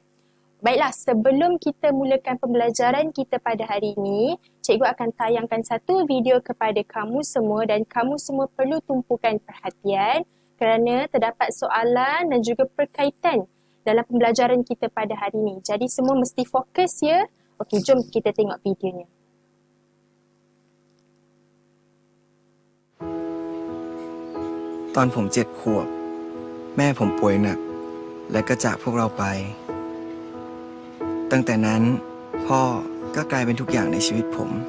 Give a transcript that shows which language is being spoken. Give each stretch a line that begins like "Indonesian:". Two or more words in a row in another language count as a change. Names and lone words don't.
Malay: Baiklah, sebelum kita mulakan pembelajaran kita pada hari ini, cikgu akan tayangkan satu video kepada kamu semua dan kamu semua perlu tumpukan perhatian kerana terdapat soalan dan juga perkaitan dalam pembelajaran kita pada hari ini. Jadi semua mesti fokus ya. Okey, jom kita tengok videonya.
Thai: ตอนผม7 ขวบแม่ผมป่วยหนักและก็จากพวกเราไปตั้งแต่นั้นพ่อก็กลายเป็นทุกอย่างในชีวิตผม